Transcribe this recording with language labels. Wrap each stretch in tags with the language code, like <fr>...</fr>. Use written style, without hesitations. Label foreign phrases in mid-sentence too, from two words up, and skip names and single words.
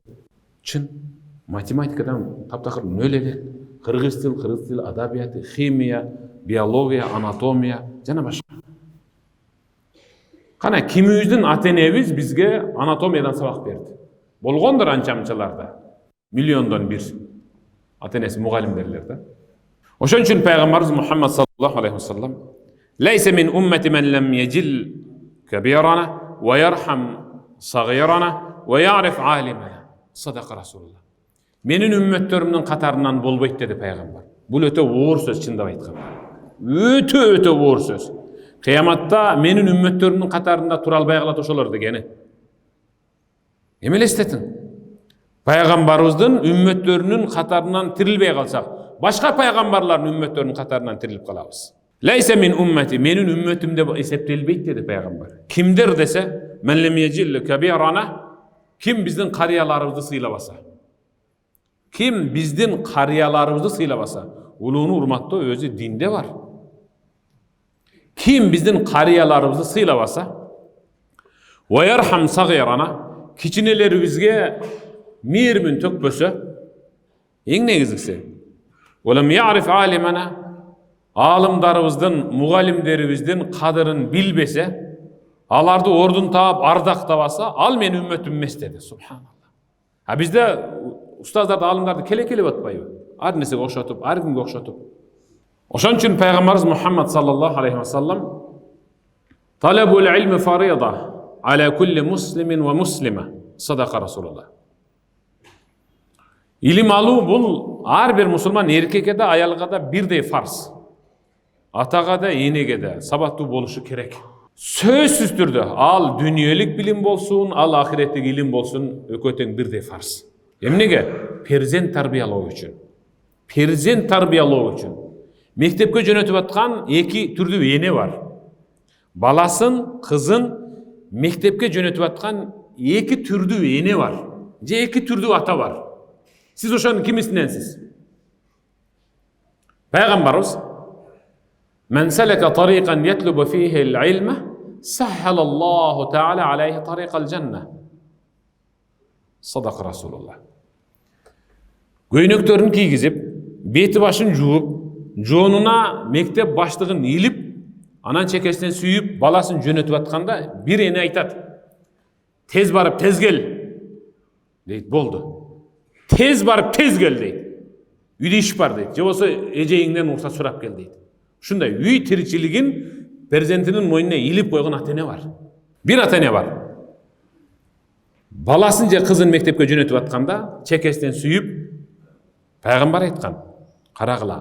<ky>Чын, математикадан таптакыр нөл элек, кыргыз тил, адабияты, химия, биология, анатомия жана башка. Кана кимибиздин ата-энебиз бизге анатомиядан сабак берди. Болгондор анча-мынчаларда. Миллиондон бир ата-энеси мугалимдерлер да. Ошон үчүн пайгамбарыбыз</ky> <ar>Мухаммад صلى الله عليه وسلم ليس من أمتي من لم يجل كبيرنا ويرحم صغيرنا ويعرف عالمنا." صدق رسول الله.</ar> <ky>Менин үммөттөрүмдүн катарынан болбойт деди пайгамбар. Бул өтө оор сөз, чындап айтканда. Өтө оор сөз. Кыяматта менин үммөттөрүмдүн катарында тура албай калат ошолор дегени. Эме элестетиң? Пайгамбарыбыздын үммөттөрүнүн катарынан тирилбей калсак, башка пайгамбарлардын үммөттөрүнүн катарынан тирилип калабыз.</ky> <ar>ليس من أمتي,</ar> <ky>менин үммөтүм деп эсептелбейт деди пайгамбар. Кимдер десе,</ky> <ar>من لم يجل كبيرنا,</ar> <ky>ким биздин карыяларыбызды сыйлабаса. Ким биздин карыяларыбызды сыйлабаса, улууну урматтоо өзү динде бар. Ким биздин карыяларыбызды сыйлабаса,</ky> <ar>ويرحم صغيرنا,</ar> <ky>кичинелерибизге мейирмин төкпөсө, эң негизгиси,</ky> <ar>ولم يعرف عالمنا,</ar> <ky>алымдарыбыздын, мугалимдерибиздин кадырын билбесе, аларды ордун таап, ардактабаса, ал менин үммөтүм эмес деди.</ky> <ar>سبحان الله.</ar> <ky>А бизде устаздарды, алымдарды келе-келе батпайбы? Ар нерсеге окшотуп, ар кимге окшотуп. Ошон үчүн пайгамбарыбыз</ky> <ar>Мухаммад صلى الله عليه وسلم طلب العلم فريضة على كل مسلم ومسلمة. صدق رسول الله.</ar> <ky>Илим алуу бул ар бир мусулман эркекке да, аялга да бирдей фарз. Атага да, энеге да сабаттуу болушу керек. Сөзсүз түрдө ал дүниелик билим болсун, ал ахиреттик илим болсун, экөө тең бирдей фарз. Эмнеге? Перзент тарбиялоо үчүн. Перзент тарбиялоо үчүн. Мектепке жөнөтүп аткан эки түрдүү эне бар. Баласын, кызын мектепке жөнөтүп аткан эки түрдүү эне бар. Же эки түрдүү ата бар. Сиз ошонун кимисиненсиз?</ky> <ar>Пайгамбарыбыз "من سلك طريقا يطلب فيه العلم سهل الله تعالى عليه طريق الجنة." صدق رسول الله.</ar> <ky>Көйнөктөрүн кийгизип, бети башын жууп, жонуна мектеп баштыгын илип, Анан чекесинен сүйүп баласын жөнөтүп атканда бир эне айтат: "Тез барып тез кел" дейт. Болду. Тез барып тез кел дейт. Үйдө иш бар дейт. Же болсо эжейиңден уруксат сурап кел deydi. Ушундай үй тиричилигин перзентинин мойнуна илип койгон ата-эне бар. Бир ата-эне бар. Баласын же кызын мектепке жөнөтүп атканда чекесинен сүйүп пайгамбар айткан: "Карагыла.</ky>